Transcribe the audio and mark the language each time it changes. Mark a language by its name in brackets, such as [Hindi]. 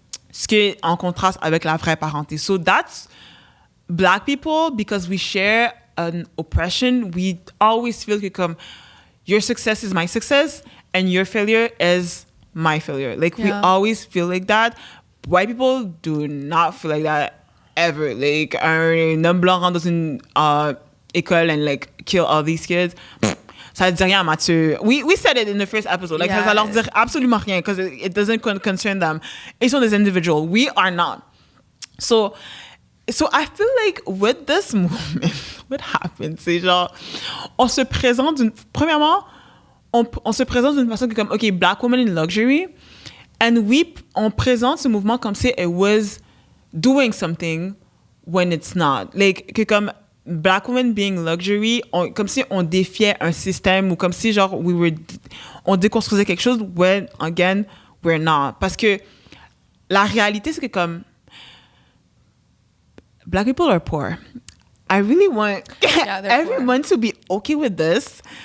[French] Ce qui est en contraste avec la vraie parenté. [English] So that's black people, because we share an oppression, we always feel [French] que comme [English] your success is my success and your failure is my failure. Like, we always feel like that. White people do not feel like that ever. [French] Like, un homme blanc rentre dans une école [English] and, like, kill all these kids. [French] Ça ne dit rien à Mathieu. [English] We said it in the first episode. Like, [French] ça leur dit absolument rien [English] because it doesn't concern them. [French] Ils sont des individuals. [English] We are not. So I feel like with this movement, what happens, [French] c'est genre, on se présente premièrement, on se présente d'une façon que comme, [English] OK, black woman in luxury, and [French] on présente ce mouvement comme si [English] it was doing something when it's not. [French] Like, que comme [English] black woman being luxury, [French] comme si on défiait un système ou comme si genre on déconstruisait quelque chose [English] when, again, we're not. [French] Parce que la réalité, c'est que comme [English] black people are poor. I really want everyone to be okay with this.